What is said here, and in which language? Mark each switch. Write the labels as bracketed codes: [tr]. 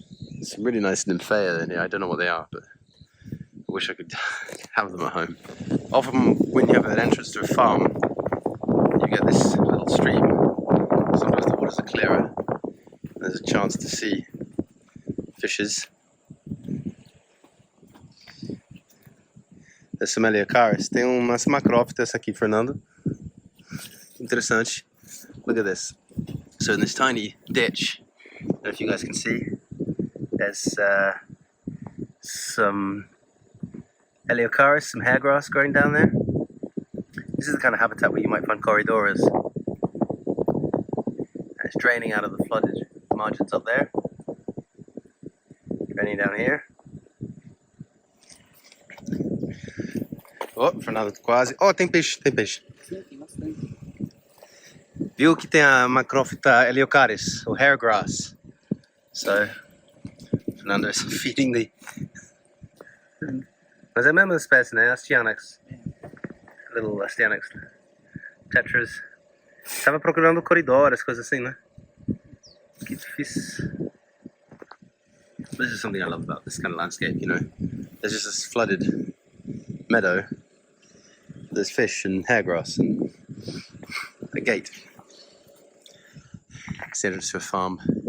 [en] There's some really nice nymphaea in here. I don't know what they are, but I wish I could have them at home. Often when you have an entrance to a farm, you get this little stream. Sometimes the waters are clearer. There's a chance to see fishes. There's some Eleocaris. [pt] Tem umas macrófitas aqui, Fernando. Interessante. [en] Look at this. So in this tiny ditch, I don't know if you guys can see, there's some Eleocaris, some hairgrass growing down there. This is the kind of habitat where you might find corridoras. And it's draining out of the flooded margins up there. Draining down here. [pt] Oh, Fernando, quase. Oh, tem peixe, tem peixe. Sim, tem bastante. Viu que tem a macrófita Eleocaris, [en] or hairgrass. So, Fernando is feeding the... [pt] Mas é a mesma espécie, né? Astyanax. [en] Little Astyanax Tetras. [pt] Estava procurando corredores, coisas assim, né? Que difícil. [en] This is something I love about this kind of landscape, you know. There's just this flooded meadow. There's fish and hairgrass and a gate. It's the entrance to a farm.